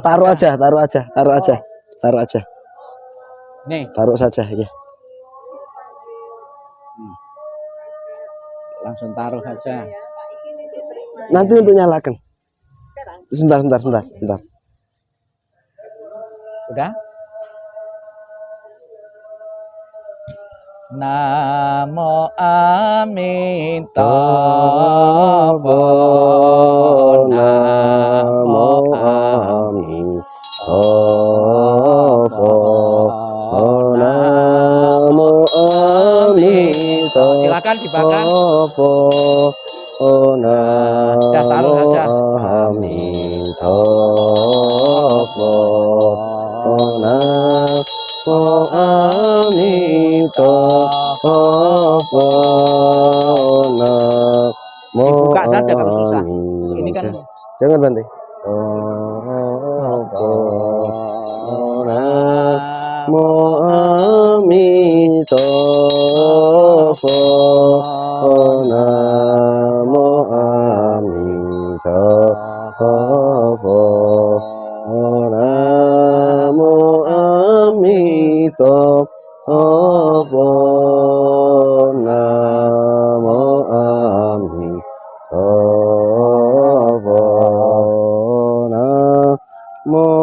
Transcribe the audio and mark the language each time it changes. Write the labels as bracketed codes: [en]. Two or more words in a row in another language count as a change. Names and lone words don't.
[id] Taruh aja. Nih. Taruh saja ya. Langsung taruh saja. Nanti untuk nyalakan. Sebentar. Udah? [sa] नमो अमिताभ. नमो अमिताभ. नमो अमिताभ. [id] Silakan dibakar. [sa] Namo [id] taruh saja. [sa] अमिताभ। नमो अमिताभ. [id] Dibuka saja kalau susah. Ini kan jangan Bante. [sa] नमो अमिताभ. [zh] 阿彌陀佛 南無 阿彌陀佛 南無 阿彌陀佛 南無 阿彌陀佛 南無